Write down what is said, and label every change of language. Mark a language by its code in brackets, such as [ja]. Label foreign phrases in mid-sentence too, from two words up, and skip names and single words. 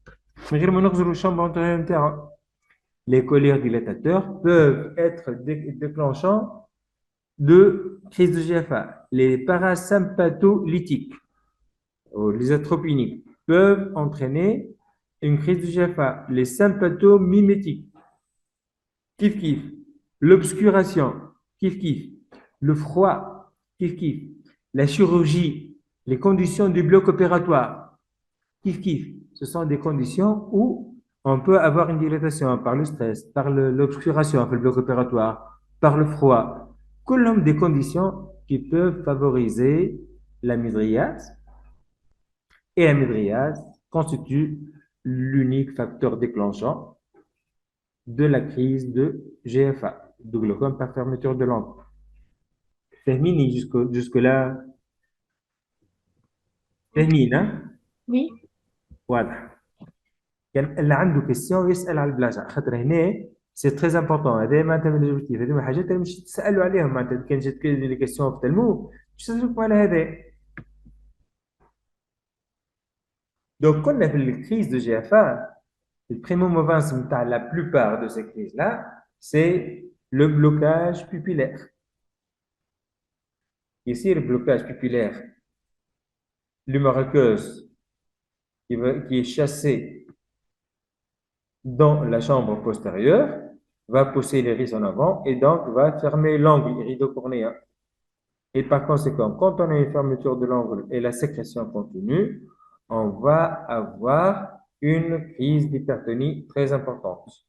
[fr] Les colères dilatateurs peuvent être déclenchants de crise de GFA. Les parasympatholytiques ou les atropiniques peuvent entraîner une crise de GFA. Les sympathomimétiques, [ar] كيف كيف. [fr] L'obscuration, [ar] كيف كيف. [fr] Le froid, [ar] كيف كيف. [fr] La chirurgie, les conditions du bloc opératoire, [ar] كيف كيف. [fr] Ce sont des conditions où on peut avoir une dilatation par le stress, par l'obscuration, le bloc opératoire, par le froid. Colombe des conditions qui peuvent favoriser la mydriase. Et la mydriase constitue l'unique facteur déclenchant de la crise de GFA, de glaucome par fermeture de l'angle. Terminé jusque-là. Termine, hein? Oui. Voilà. [ar] اللي عنده كيستيون يسال على البلاجه خاطر هنا [fr] c'est très important. [ar] هذا معناتها من الاوبجيكتيف، هذو الحاجات اللي مش تسالوا عليهم. معناتها كان جات لي كيستيون في التلمو مش تسالوكم على هذا. [fr] donc [ar] كنا في [fr] la crise de GFA le premier mouvement نتاع la plupart de ces crises là c'est le blocage pupillaire. يصير blocage pupillaire l'humériqueuse qui est chassée dans la chambre postérieure va pousser l'iris en avant et donc va fermer l'angle iridocornéen. Et par conséquent, quand on a une fermeture de l'angle et la sécrétion continue, on va avoir une crise d'hypertonie très importante.